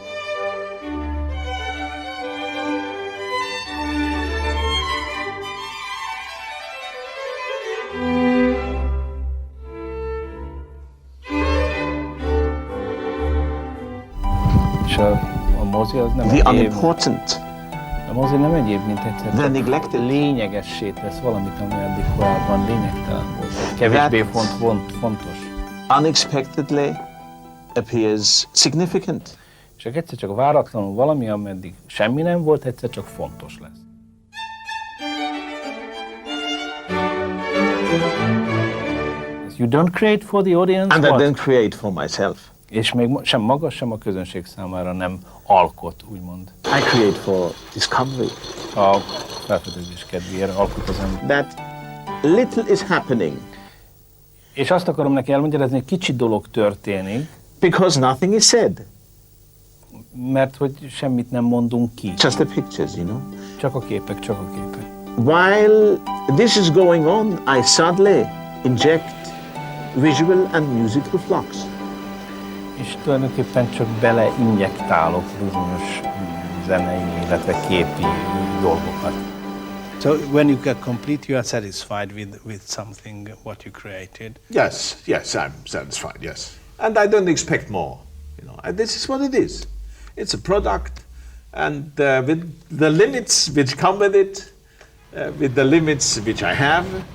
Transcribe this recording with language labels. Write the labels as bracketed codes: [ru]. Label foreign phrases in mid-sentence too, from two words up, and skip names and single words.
[hu] És a mozi az nem [en] the unimportant. [hu] A mozi nem egyéb, mint egyszer csak lényegessé tesz valamit, ami eddig korábban lényegtelen volt. Kevésbé fontos. [en] Unexpectedly appears significant. [hu] Csak egyszer csak váratlanul valami, ami eddig semmi nem volt, egyszer csak fontos lesz. [en] You don't create for the audience? And I don't create for myself. [hu] És még sem maga, sem a közönség számára nem alkot, úgymond. [en] I create for discovery. [hu] A felfedezés kedvéért alkot az ember. [en] That little is happening. [hu] És azt akarom neki elmagyarázni, hogy kicsi dolog történik. [en] Because nothing is said. [hu] Mert hogy semmit nem mondunk ki. [en] Just the pictures, you know. [hu] Csak a képek, csak a képek. [en] While this is going on, I suddenly inject visual and musical flux. [hu] És tulajdonképpen csak beleinjektálok bizonyos zenei, illetve képi dolgokat. [en] So when you get complete, you are satisfied with something what you created? Yes, I'm satisfied, yes. And I don't expect more. You know, this is what it is. It's a product, and with the limits which come with it, with the limits which I have.